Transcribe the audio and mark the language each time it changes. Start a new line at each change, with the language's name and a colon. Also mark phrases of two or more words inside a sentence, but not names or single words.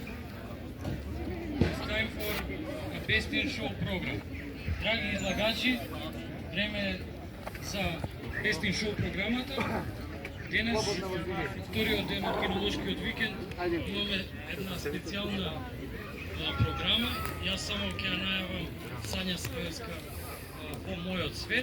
English: It's time for a Best in Show program.
Macedonian: Драги излагачи, време е за Best in Show програмата. Денес, вториот ден од кинолошкиот викенд, имаме една специјална програма. Јас само ќе ја најавам Сања Спаевска по мојот свет.